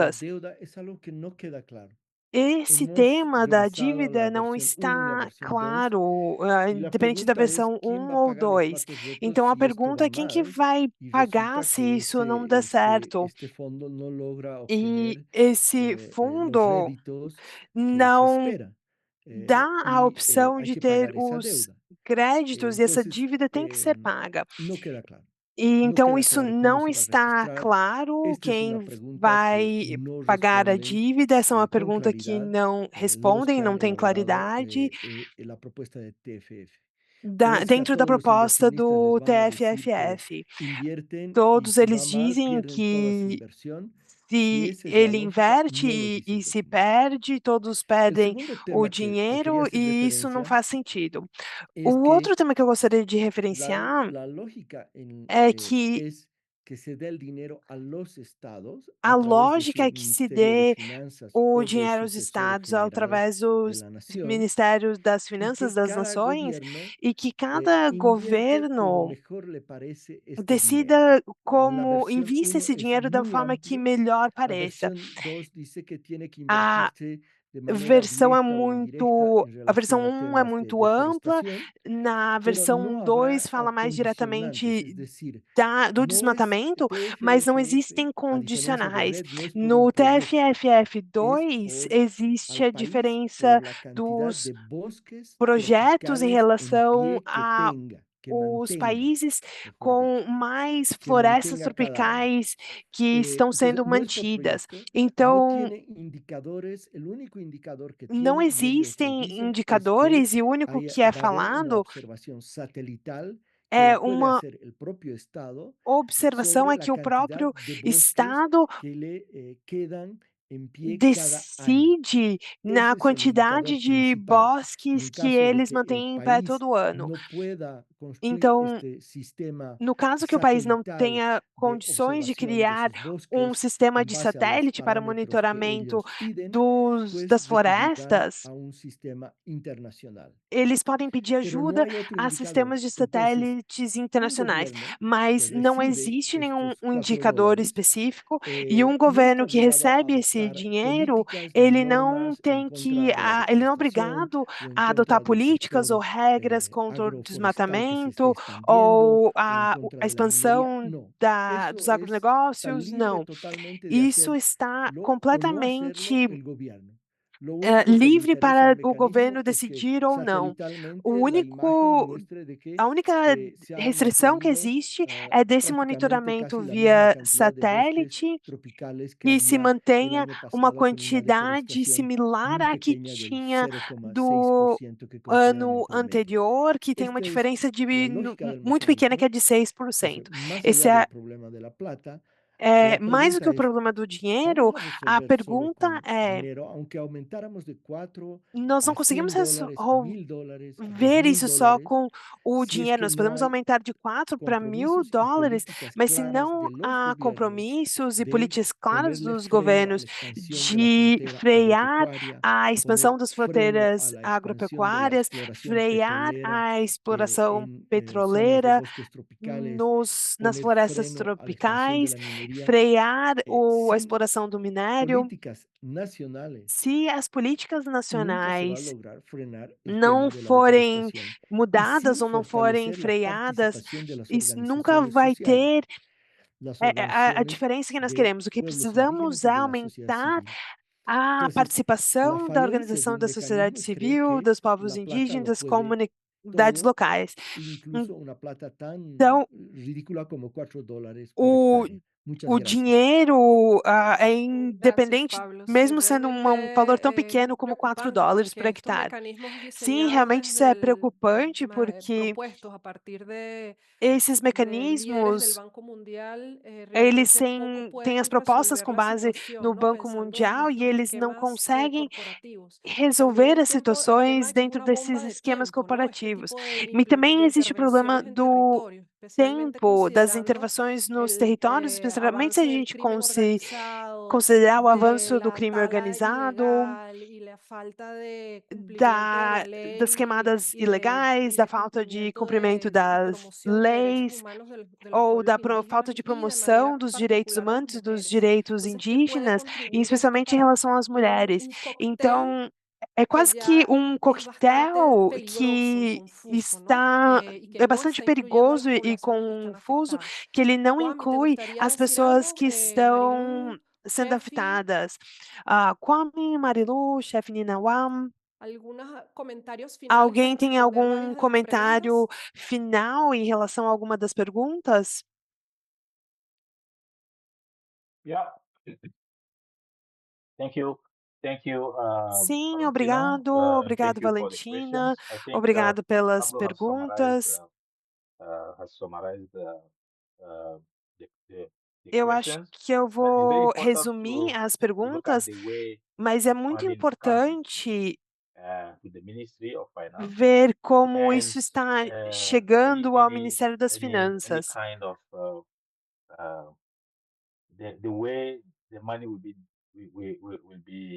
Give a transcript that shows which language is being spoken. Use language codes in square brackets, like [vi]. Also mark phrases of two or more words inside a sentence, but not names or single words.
[pt] perguntas. [es] deuda es algo que no queda claro. [pt] Esse [es] Hemos [pt] tema da [es] revisado [pt] dívida [es] la [pt] não [es] versión 1 y la [pt] está [es] versión 2 [pt] claro, [es] y la [pt] independente da [es] pregunta es [pt] versão [es] quién [pt] 1 [es] va a [pt] ou [es] pagar los [pt] 2. [es] platos rotos [pt] Então a [es] si esto [pt] pergunta [es] va [pt] é quem que [es] mal [pt] vai [es] y [pt] pagar [es] resulta [pt] se [es] que [pt] isso não der certo. [es] este fondo no logra [pt] E [es] obtener [pt] esse [es] los [pt] fundo [es] réditos que se [pt] não [es] espera. [pt] dá a opção [es] Hay [pt] de [es] que [pt] ter [es] pagar esa [pt] os [es] deuda. [pt] créditos e essa [es] Entonces, [pt] dívida tem que ser paga. [es] no queda claro. [pt] E [es] No [pt] então [es] queda [pt] isso [es] claro cómo [pt] não [es] se va a [pt] está [es] registrar. [pt] claro [es] Esta es una [pt] quem [es] pregunta [pt] vai [es] que no [pt] pagar a [es] responden [pt] dívida. Essa é uma [es] con [pt] pergunta que [es] claridad [pt] não [es] los [pt] respondem, [es] que [pt] não [es] han [pt] tem [es] elaborado [pt] claridade [es] la propuesta de TFF. Gracias a [pt] dentro da [es] todos los [pt] proposta [es] inversionistas les [pt] do [es] van a decir que [pt] TFFF. [es] invierten y [pt] Todos [es] si va [pt] eles [es] mal [pt] dizem [es] pierden toda su [pt] que [es] inversión. Si [pt] se [es] esa es la [pt] ele [es] lógica, [pt] inverte [es] no los [pt] e [es] dicen [pt] se [es] documento. [pt] perde, todos [es] El [pt] perdem [es] segundo [pt] o [es] tema que quería [pt] dinheiro [es] hacer [pt] e isso não [es] referencia [pt] faz sentido. [es] es [pt] O [es] que [pt] outro tema que eu gostaria de referenciar [es] la lógica [pt] é que [es] es que se dé el dinero a los estados [pt] a [es] a través de [pt] lógica [es] su [pt] é que se [es] Ministerio de [pt] dê [es] Finanzas [pt] o [es] o de [pt] dinheiro [es] su [pt] aos [es] Tesoro [pt] estados [es] General [pt] através de dos [es] la Nación [pt] Ministérios das [es] y [pt] Finanças [es] que [pt] das [es] cada [pt] Nações [es] gobierno [pt] e que cada [es] invierte como [pt] governo [es] mejor le parece este dinero. [pt] decida [es] En la [pt] como [es] versión [pt] invista [es] 1 [pt] esse [es] es [pt] dinheiro da [es] muy [pt] forma que [es] amplio, [pt] melhor [es] la [pt] pareça. [es] versión 2 dice que tiene que [pt] A [es] invertirse de manera [pt] versão é [es] directa o indirecta [pt] muito, [es] en [pt] a versão [es] relación a [pt] 1 é [es] temas de [pt] muito ampla, [es] deforestación, [pt] na [es] pero [pt] versão [es] no [pt] 2 [es] habrá [pt] fala mais [es] condicionantes, es [pt] diretamente [es] decir, [pt] do [es] no es [pt] desmatamento, mas não existem [es] TFFF, a diferencia de [pt] condicionais. [es] RED, no es por un [pt] No [es] proyecto, es [pt] TFFF2 [es] por [pt] existe [es] al [pt] a [es] país [pt] diferença [es] por la cantidad [pt] dos [es] de bosques [pt] projetos em [es] tropicales en [pt] relação [es] pie que [pt] a [es] tenga, que [pt] os [es] mantenga, [pt] países [es] mejor [pt] com [es] dicho, [pt] mais [es] que [pt] florestas [es] mantenga cada año. [pt] tropicais que estão [es] Entonces, [pt] sendo [es] nuestro [pt] mantidas. [es] proyecto no [pt] Então, [es] tiene indicadores, el único indicador que [pt] não [es] tiene, y ellos lo [pt] existem [es] dicen, es que [pt] indicadores e o único que é [es] va a haber una [pt] falado [es] observación satelital que [pt] é [es] la puede [pt] uma [es] hacer el propio Estado [pt] observação [es] sobre [pt] é [es] la [pt] que o [es] cantidad [pt] próprio [es] de bosques [pt] Estado [es] que le quedan en pie cada año. [pt] decide na [es] Ese es el [pt] quantidade [es] indicador [pt] de [es] principal. Y [pt] bosques [es] en [pt] que [es] caso de [pt] eles [es] que el [pt] mantêm em pé [es] país [pt] todo ano. [es] no pueda construir [pt] Então, [es] este sistema [pt] no caso que o país não [es] satelital [pt] tenha [es] de [pt] condições de [es] observación de [pt] criar [es] sus [pt] um [es] bosques [pt] sistema [es] en [pt] de [es] base a los [pt] satélite para [es] parámetros que [pt] monitoramento [es] ellos piden, pues [pt] das [es] recurrirán [pt] florestas, [es] a un sistema internacional. [pt] eles podem pedir [es] Pero no [pt] ajuda [es] hay otro [pt] a [es] indicador. [pt] sistemas de [es] Entonces, [pt] satélites [es] un [pt] internacionais, [es] gobierno que [pt] mas não [es] recibe [pt] existe nenhum [es] estos [pt] indicador [es] $4 [pt] específico e um [es] no [pt] governo [es] está [pt] que [es] obligado a [pt] recebe esse [es] adoptar [pt] dinheiro, [es] políticas ni [pt] ele não [es] normas en [pt] tem [es] contra de la [pt] ele não é [es] deforestación [pt] obrigado [es] o en [pt] a adotar [es] contra del [pt] políticas ou [es] sector [pt] regras contra o [es] agroforestal que se esté [pt] desmatamento [es] expandiendo [pt] ou [es] o en [pt] a [es] contra de la minería. [pt] expansão [es] No, [pt] dos [es] eso está [pt] agronegócios, [es] libre [pt] não. [es] totalmente de [pt] Isso está [es] hacerlo o no hacerlo [pt] completamente [es] el gobierno. Lo único que le [pt] livre [es] interesa al [pt] para o [es] mecanismo [pt] governo [es] es que [pt] decidir ou não. O [es] satelitalmente la imagen [pt] único [es] muestre de que [pt] A única [es] se ha [pt] restrição que [es] mantenido [pt] existe é desse [es] prácticamente [pt] monitoramento [es] casi la misma [pt] via [es] cantidad de bosques [pt] satélite, [es] tropicales que [pt] que se [es] había el [pt] mantenha [es] año [pt] uma [es] pasado con una [pt] quantidade [es] deforestación [pt] similar [es] muy [pt] à que [es] pequeña del [pt] tinha do [es] 0,6% que consideran [pt] ano [es] impedimento. [pt] anterior, que tem uma [es] Esta es [pt] diferença de [es] la lógica del [pt] muito pequena, que [es] mecanismo. [pt] é de 6%. [es] Entonces, más [pt] Esse [es] allá del [pt] é, [es] problema de la plata, [pt] mais do que [es] pregunta [pt] o [es] es, [pt] problema do dinheiro, [es] ¿vamos a [pt] a [es] resolver solo [pt] pergunta [es] con [pt] é: [es] dinero, aunque aumentáramos de 4 [pt] nós não [es] a [pt] conseguimos [es] $100, a $1,000, a [pt] ver isso só [es] $2,000, [pt] com o [es] si es [pt] dinheiro. [es] que [pt] Nós [es] no [pt] podemos [es] hay [pt] aumentar de 4 para [es] compromisos y [pt] $1.000, [es] políticas [pt] mas se [es] claras [pt] não [es] de los [pt] há [es] gobiernos [pt] compromissos e [es] de [pt] políticas claras [es] ponerle [pt] dos [es] freno a [pt] governos [es] la expansión de la [pt] de [es] frontera [pt] frear [es] agropecuaria, [pt] a [es] poner [pt] expansão das [es] freno a [pt] fronteiras [es] la expansión de la [pt] agropecuárias, [es] exploración [pt] frear [es] petrolera [pt] a exploração [es] en zonas de [pt] petroleira [es] bosques tropicales, [pt] nas [es] poner [pt] florestas [es] freno a la expansión de [pt] tropicais, [es] la minería, [pt] frear a [es] sin [pt] exploração do minério. [es] políticas nacionales. [pt] Se as políticas [es] Nunca se va a [pt] nacionais [es] lograr frenar el [pt] não [es] tema de la [pt] forem [es] deforestación y [pt] mudadas [es] sin [pt] ou não forem [es] fortalecer la [pt] freadas, [es] participación de las [pt] isso nunca [es] organizaciones [pt] vai [es] sociales, [pt] ter [es] las [pt] a [es] organizaciones [pt] diferença que nós [es] de [pt] queremos. O que [es] pueblos [pt] precisamos [es] indígenas y [pt] é [es] de la sociedad [pt] aumentar [es] civil. [pt] a [es] Entonces, la [pt] participação da [es] falencia de [pt] organização [es] un [pt] da sociedade [es] mecanismo es creer [pt] civil, [es] que [pt] dos povos [es] la plata lo [pt] indígenas, [es] puede [pt] comunidades [es] todo, [pt] locais. [es] incluso una plata tan [pt] Então, [es] ridícula como $4 por [pt] o, [es] hectárea. Muchas [pt] o [es] gracias. [pt] dinheiro é [es] Gracias, [pt] independente, [es] Pablo. Sí, [pt] mesmo sendo um valor tão [es] realmente [pt] pequeno como [es] preocupante [pt] $4 por [es] porque estos [pt] hectare. [es] mecanismos [pt] Sim, [es] diseñados [pt] realmente isso [es] desde [pt] é preocupante porque [es] propuestos a partir [pt] esses [es] de líderes del [pt] mecanismos, [es] Banco Mundial [pt] eles [es] realmente poco [pt] têm as [es] pueden [pt] propostas [es] resolver [pt] com [es] la [pt] base [es] situación, [pt] no [es] ¿no? [pt] Banco [es] Pensando en [pt] Mundial e [es] estos [pt] eles não [es] esquemas [pt] conseguem [es] corporativos. También [pt] resolver [es] el [pt] as situações [es] tema que es [pt] dentro [es] una bomba [pt] desses [es] de [pt] esquemas [es] tiempo, ¿no? Este [pt] corporativos. [es] tipo [pt] E também [es] de [pt] existe o problema [es] intervenciones en [pt] do [es] territorio, especialmente [pt] tempo das [es] considerando [pt] intervenções nos [es] el [pt] territórios, especialmente se a [es] avance del [pt] gente [es] crimen organizado, [pt] considerar o [es] de [pt] avanço do [es] la [pt] crime [es] tala [pt] organizado, [es] ilegal y la falta de cumplimiento de la [pt] das [es] ley [pt] queimadas [es] y [pt] ilegais, da [es] de [pt] falta de [es] cumplimiento [pt] cumprimento [es] y [pt] das [es] promoción de derechos [pt] leis, [es] humanos de los [pt] ou [es] pueblos [pt] da [es] indígenas [pt] falta de [es] y de manera [pt] promoção dos direitos [es] particular las [pt] humanos e dos [es] mujeres. [pt] direitos [es] Entonces, ¿qué puede [pt] indígenas, e [es] contribuir esto [pt] especialmente em [es] para [pt] relação às mulheres. [es] cóctel [pt] Então, é [es] que [pt] quase que [es] ya [pt] um [es] es bastante [pt] coquetel [es] peligroso y [pt] que [es] confuso, ¿no? [pt] está [es] Y que [pt] é [es] no [pt] bastante [es] está incluyendo a las [pt] perigoso e [es] poblaciones que están [pt] confuso, [es] afectadas? [pt] que ele não [es] Kwame, ¿te [pt] inclui [es] gustaría [pt] as [es] decir [pt] pessoas [es] algo? [pt] que estão [es] Marilu, [pt] sendo [es] Chefi, [pt] afetadas. Kwame, Marilu, chefe Ninawam, [es] algunos comentarios finales para [pt] alguém tem [es] responder [pt] algum [es] varias de las [pt] comentário [es] preguntas. [pt] final em relação a alguma das perguntas? [en] Yeah. Thank you. Thank you, [pt] Sim, [en] Valentina, [pt] obrigado, [en] and [pt] obrigado, [en] thank you for the [pt] Valentina, [en] questions. I think [pt] obrigado pelas [en] Pablo [pt] perguntas. [en] has summarized uh, the [pt] Eu acho [en] questions, [pt] que eu [en] but it's very [pt] vou [en] important [pt] resumir as [en] to look at [pt] perguntas, [en] the way [pt] mas é muito [en] funding is coming [pt] importante [en] to the Ministry of Finance [pt] ver como [en] and [pt] isso está uh, chegando ao Ministério das [en] any [pt] Finanças. [en] kind of uh, the way the money will be